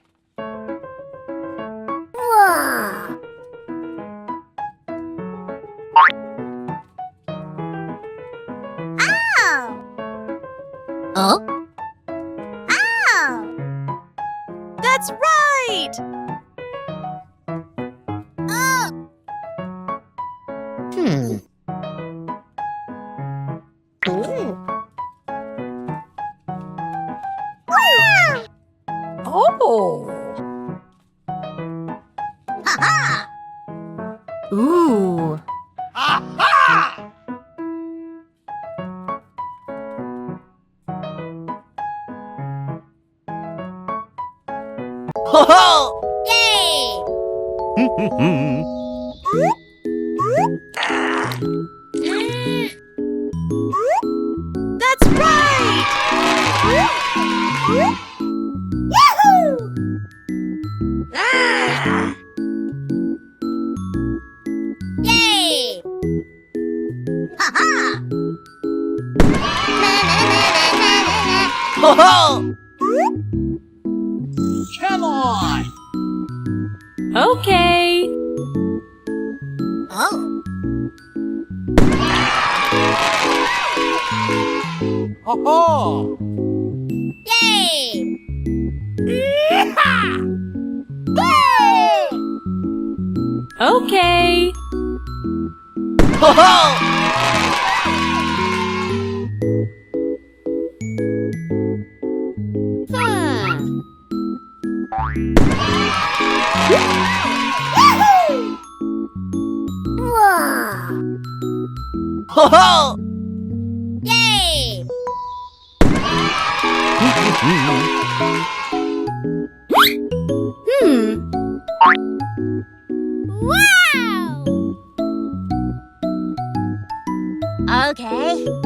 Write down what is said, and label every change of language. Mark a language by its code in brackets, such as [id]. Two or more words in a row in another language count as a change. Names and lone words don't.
[en] Whoa. Ow! Oh? Ow! That's right! Oh! Ooh. Wow! Oh! Ha-ha! Ooh. Ho ho! Yay! That's right! Yahoo! Ah! Yay! Ha ha! Na na na Ho-ho! Come on! Okay. Oh. Ho-ho! Yay! Okay. Ho-ho! Ho-ho! Yay! Wow! Okay.